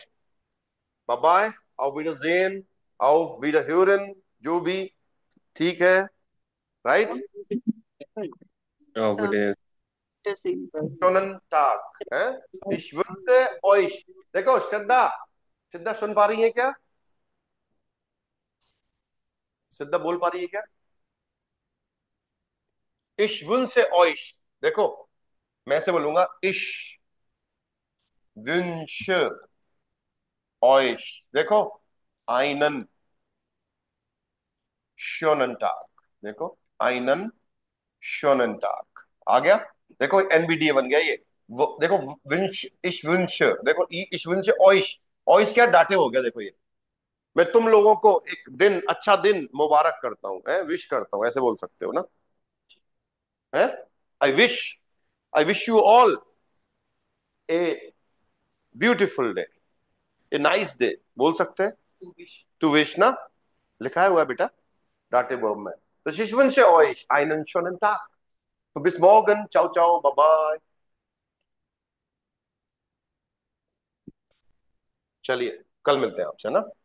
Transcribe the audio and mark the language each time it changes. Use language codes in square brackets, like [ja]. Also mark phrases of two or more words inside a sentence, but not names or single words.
[en] bye bye. [de] auf Wiedersehen, auf Wiederhören, [hi] जो भी, ठीक है, राइट। कॉन्फिडेंस। [de] Schönen Tag है। Ich wünsche euch, [hi] देखो श्रद्धा, श्रद्धा सुन पा रही है क्या, श्रद्धा बोल पा रही है क्या, [de] Ich wünsche euch, [hi] देखो मैं ऐसे बोलूंगा, [de] Ich wünsche euch, देखो einen schönen Tag, देखो einen schönen Tag [hi] आ गया। देखो एनबीडीए बन गया ये, वो देखो [de] wünsch ich wünsch, [hi] देखो [de] ich wünsch euch, euch [hi] क्या डाटे हो गया, देखो ये मैं तुम लोगों को एक दिन, अच्छा दिन मुबारक करता हूँ, विश करता हूँ, ऐसे बोल सकते हो ना, है। [en] I wish, I wish you all a beautiful day, a nice day, [hi] बोल सकते हैं, [en] to wish [hi] ना, लिखा है हुआ है बेटा डाटे वर्ब में। [de] तो ich wünsche euch einen schönen Tag, तो bis morgen, [it] ciao ciao, [en] bye bye। [hi] चलिए कल मिलते हैं आपसे ना।